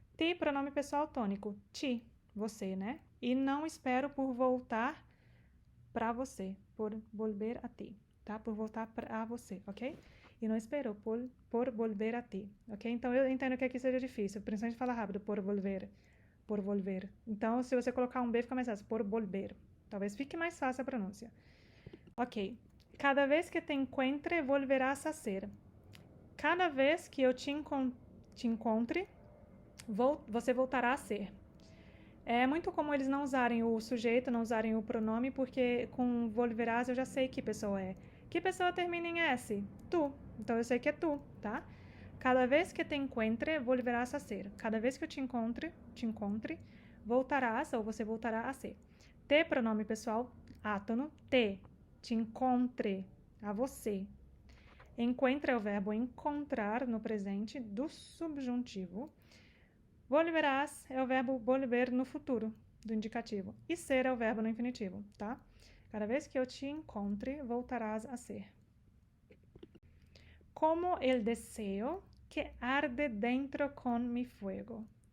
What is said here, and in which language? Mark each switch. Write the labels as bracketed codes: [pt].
[pt] Ti, pronome pessoal tônico. Ti, você, né? E não espero por voltar para você, [es] por volver a ti, [pt] tá? Por voltar para você, ok? E não espero [es] por volver a ti, [pt] ok? Então, eu entendo que aqui seja difícil, principalmente falar rápido, [es] por volver. [pt] Então, se você colocar um B, fica mais fácil, por volver. Talvez fique mais fácil a pronúncia. Ok. [es] Cada vez que te encuentre, volverás a ser. [pt] Cada vez que eu te encontre, Você voltará a ser. É muito comum eles não usarem o sujeito, não usarem o pronome, porque com volverás eu já sei que pessoa é. Que pessoa termina em S? Tu. Então eu sei que é tu, tá? [es] Cada vez que te encuentre, volverás a ser. [pt] Cada vez que eu te encontre, voltarás ou você voltará a ser. Te, pronome pessoal, átono. Te encontre, a você. Encuentra é o verbo encontrar no presente do subjuntivo. Volverás é o verbo volver no futuro, do indicativo. E ser é o verbo no infinitivo, tá? Cada vez que eu te encontre, voltarás a ser. [es] Como el deseo que arde dentro con mi fuego.